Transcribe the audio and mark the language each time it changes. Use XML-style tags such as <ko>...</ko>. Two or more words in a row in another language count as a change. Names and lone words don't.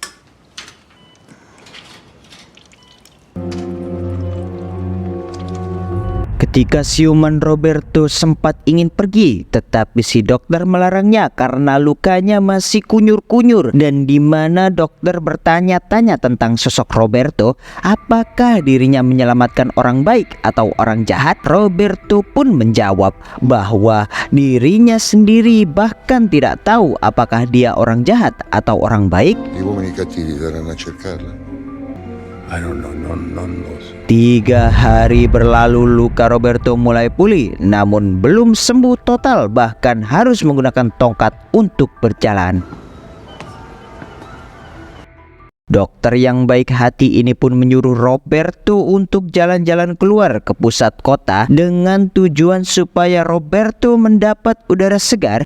<id>Ketika siuman Roberto sempat ingin pergi, tetapi si dokter melarangnya karena lukanya masih kunyur-kunyur, dan di mana dokter bertanya-tanya tentang sosok Roberto, apakah dirinya menyelamatkan orang baik atau orang jahat. Roberto pun menjawab bahwa dirinya sendiri bahkan tidak tahu apakah dia orang jahat atau orang baik.</id> <it>Gli uomini cattivi verranno a cercarla.</it> <en>I don't know,</en> <it>non lo so.</it> <id>3 hari berlalu, luka Roberto mulai pulih, namun belum sembuh total, bahkan harus menggunakan tongkat untuk berjalan. Dokter yang baik hati ini pun menyuruh Roberto untuk jalan-jalan keluar ke pusat kota dengan tujuan supaya Roberto mendapat udara segar.</id>